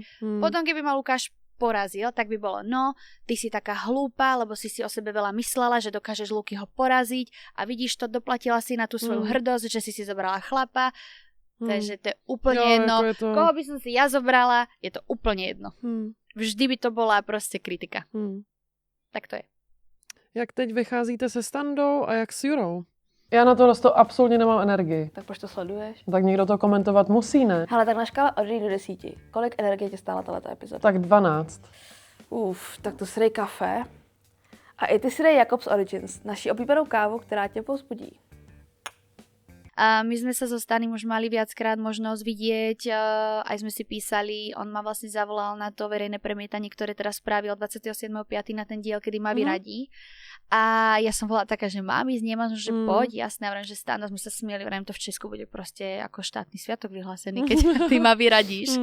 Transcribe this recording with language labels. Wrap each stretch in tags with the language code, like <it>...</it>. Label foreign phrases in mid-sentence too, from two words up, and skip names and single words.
<sk>Potom, keby ma Lukáš porazil, tak by bolo, ty si taká hlúpa, lebo si o sebe veľa myslela, že dokážeš Lukyho poraziť a vidíš to, doplatila si na tú svoju hrdosť, že si zobrala chlapa. Takže to je úplne jedno. Koho by som si ja zobrala, je to úplne jedno. Vždy by to bola proste kritika. Tak to je.</sk> <cs>Jak teď vycházíte se Standou a jak s Jurou? Já na to absolutně nemám energii. Tak proč to sleduješ? Tak někdo to komentovat musí, ne? Hele, tak na škále od 1 do 10. Kolik energie tě stála tato epizoda? Tak 12. Tak to si dej kafe. A i ty si dej Jakobs Origins, naši oblíbenou kávu, která tě povzbudí.</cs> <sk>A my sme sa so Stanim už mali viackrát možnosť vidieť, aj sme si písali, on ma vlastne zavolal na to verejné premietanie, ktoré teraz spravil 27.5. na ten diel, kedy ma vyradí. A ja som bola taká, že mám ísť, nemám, že poď, jasné, vrem, že Stano, sme sa smieli, vrem, to v Česku bude proste ako štátny sviatok vyhlásený, keď ty ma vyradíš.</sk>